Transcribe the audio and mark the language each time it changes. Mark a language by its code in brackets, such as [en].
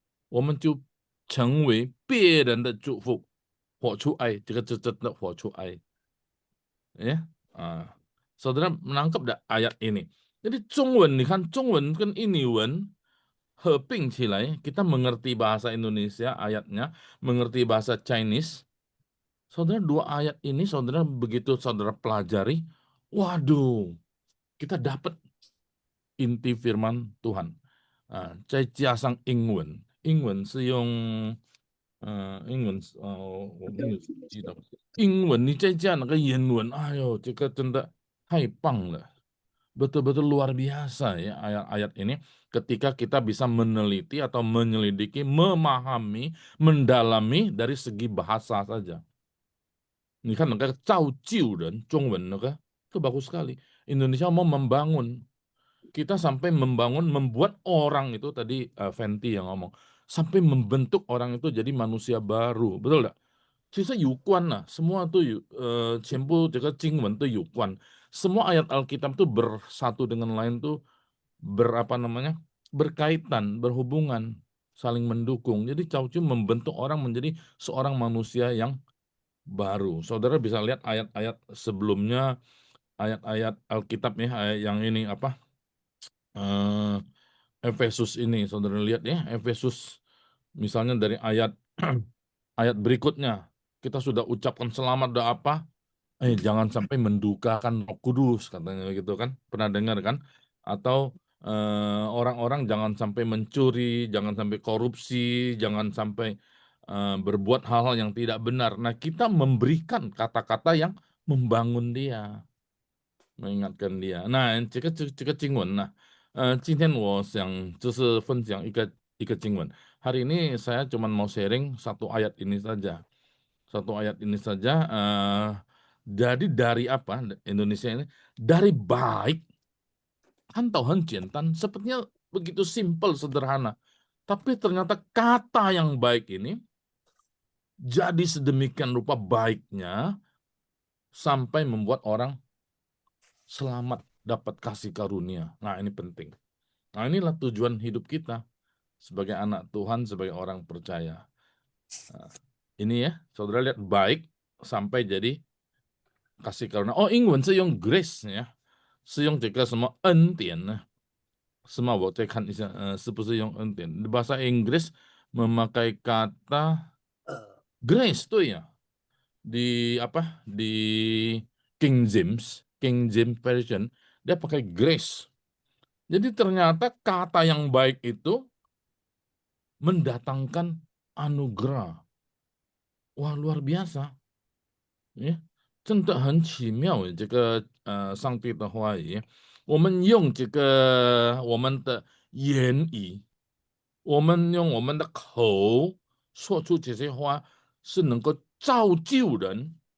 [zh] 我们就成为别人的祝福，活出爱，这个是真的活出爱。 [id] Ya, saudara menangkap enggak ayat ini? Jadi 中文, [zh] 你看中文跟印尼文合并起来, [id] kita mengerti bahasa Indonesia ayatnya, mengerti bahasa Chinese. Saudara, dua ayat ini saudara begitu saudara pelajari, Waduh, kita dapat inti firman Tuhan. [zh] 在加上英文，英文是用英文我没有记得英文，你再加那个原文，哎呦，这个真的太棒了， [id] betul-betul luar biasa ya ayat-ayat ini ketika kita bisa meneliti atau menyelidiki, memahami, mendalami dari segi bahasa saja. Ini kan negara 造就人 中文 itu bagus sekali. Indonesia mau membangun. Kita sampai membangun, membuat orang itu tadi Fenty yang ngomong, sampai membentuk orang itu jadi manusia baru, betul nggak? [zh] 其实有关呐， [id] semua tuh [zh] 全部这个经文都有关。 [id] Semua ayat Alkitab tuh bersatu dengan lain tuh berapa namanya? Berkaitan, berhubungan, saling mendukung. Jadi Cao-Ciu membentuk orang menjadi seorang manusia yang baru. Saudara bisa lihat ayat-ayat sebelumnya, ayat-ayat Alkitab ya, ayat yang ini apa? eh, Efesus ini, saudara lihat ya, Efesus misalnya dari ayat ayat berikutnya, kita sudah ucapkan selamat doa apa? Jangan sampai mendukakan Roh Kudus, katanya gitu kan, pernah dengar kan? Atau orang-orang jangan sampai mencuri, jangan sampai korupsi, jangan sampai berbuat hal-hal yang tidak benar. Nah, kita memberikan kata-kata yang membangun dia, mengingatkan dia. [zh] Nah, 这个经文呢，今天我想就是分享一个经文。 [id] Hari ini saya cuma mau sharing satu ayat ini saja. Satu ayat ini saja. Jadi dari apa Indonesia ini? Dari baik, kan tahu [zh] 很简单, [id] sepertinya begitu simpel, sederhana. Tapi ternyata kata yang baik ini jadi sedemikian rupa baiknya sampai membuat orang selamat, dapat kasih karunia. Nah, ini penting. Nah, inilah tujuan hidup kita sebagai anak Tuhan, sebagai orang percaya. Nah, ini ya, saudara lihat baik sampai jadi kasih karunia. [zh] Oh, 英文是用 grace 呀，是用这个什么恩典呢？是吗？我再看一下，是不是用恩典？ [id] Bahasa Inggris memakai kata grace, [zh] 对呀。 [id] Di apa? Di King James Version, dia pakai grace. Jadi ternyata kata yang baik itu mendatangkan anugerah. Wah, luar biasa. [zh] Ya, 真的很奇妙这个上帝的话语，我们用这个我们的言语，我们用我们的口说出这些话，是能够造就人。